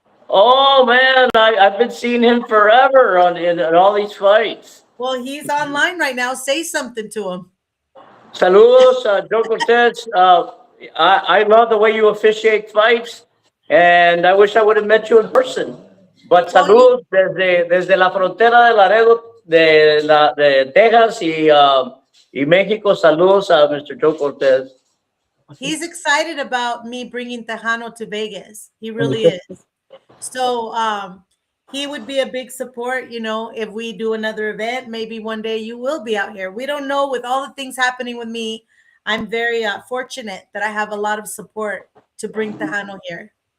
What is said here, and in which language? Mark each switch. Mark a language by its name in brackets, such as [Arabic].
[English] Oh man, I've been seeing him forever in all these fights. well, he's online right now. Say something to him. [Spanish] Saludos, Joe Cortez. [English] I love the way you officiate fights, and I wish I would have met you in person. But Well, he, [Spanish] saludos desde la frontera de Laredo, de Texas y México. Saludos a Mr. Joe Cortez. [English] he's excited about me bringing Tejano to Vegas. He really is. So he would be a big support, if we do another event. Maybe one day you will be out here. We don't know. With all the things happening with me, I'm very fortunate that I have a lot of support to bring Tejano here.